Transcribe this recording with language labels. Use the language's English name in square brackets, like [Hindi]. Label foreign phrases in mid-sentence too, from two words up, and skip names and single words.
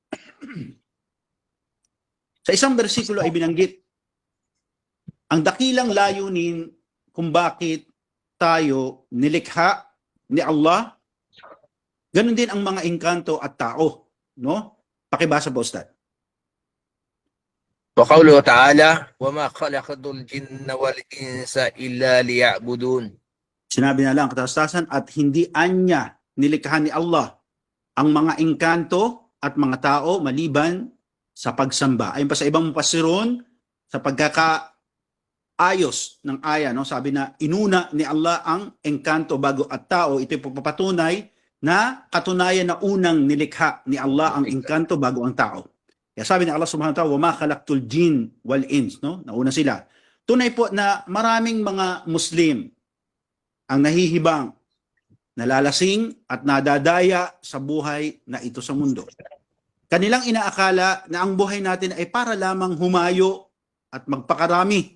[Filipino] Sa isang bersikulo ay binanggit ang dakilang layunin kung bakit tayo nilikha ni Allah. Ganon din ang mga engkanto at tao, no? Pakibasa po, Ustad. [Arabic] وقوله تعالى وما خلقت الجن والإنس إلا ليعبدون. [Filipino] Sinabi na lang katastasan at hindi anya nilikha ni Allah ang mga engkanto at mga tao maliban sa pagsamba. Ayon pa sa ibang mufassirun, sa pagkakaayos ng aya, no? Sabi na inuna ni Allah ang engkanto bago at tao. Ito yung papatunay na katunayan na unang nilikha ni Allah ang engkanto bago ang tao. Kaya sabi ni Allah [Arabic] سبحانه وتعالى, وما خلقت الجن والإنس, [Filipino] no? Nauna sila. Tunay po na maraming mga Muslim ang nahihibang, nalalasing at nadadaya sa buhay na ito sa mundo. Kanilang inaakala na ang buhay natin ay para lamang humayo at magpakarami.